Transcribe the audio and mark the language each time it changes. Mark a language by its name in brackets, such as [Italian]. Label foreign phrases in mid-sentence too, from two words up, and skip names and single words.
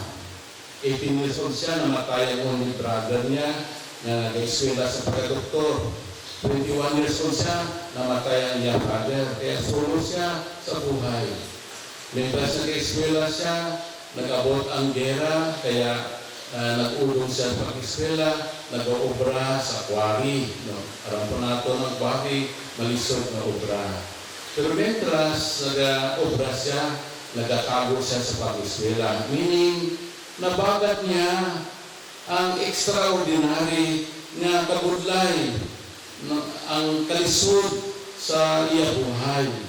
[Hiligaynon] 18 [English] years old [Hiligaynon] siya, namatay ang [English] only brother [Hiligaynon] niya na nag-eskwela sa pagkadoktor. 21 [English] years old [Hiligaynon] siya, namatay ang iyang brother. Kaya solo siya sa buhay. Mientras nag-eskwela siya, nag-abot ang gera, kaya nag-ulong siya sa pag-eskwela, nag-obra sa quarry. No? Aram po nato ng quarry, malisod na obra. Pero mentras nag-obra siya, nagkatago siya sa pag-eskwela. Meaning, nabagat niya ang extraordinary nga kabudlay, ang kalisod sa iya buhay.